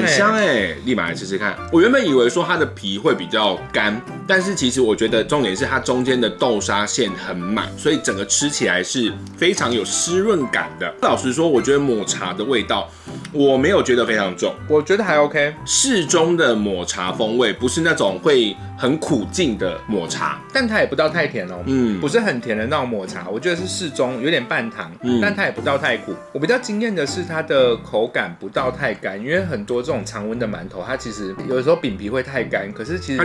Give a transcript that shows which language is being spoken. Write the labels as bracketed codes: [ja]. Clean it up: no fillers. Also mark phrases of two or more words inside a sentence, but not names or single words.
[zh] 很香立馬來吃吃看。我原本以為說它的皮會比較乾，但是其實我覺得重點是它中間的豆沙餡很滿，所以整個吃起來是非常有濕潤感的。老實說，我覺得抹茶的味道我沒有覺得非常重，我覺得還 OK，適中的抹茶風味，不是那種会很苦勁的抹茶，但它也不到太甜哦，不是很甜的那種抹茶，我覺得是適中，有點半糖，但它也不到太苦。我比較驚豔的是它的口感不到太乾，因為很多這種常溫的饅頭，它其實有的時候餅皮會太乾，可是其實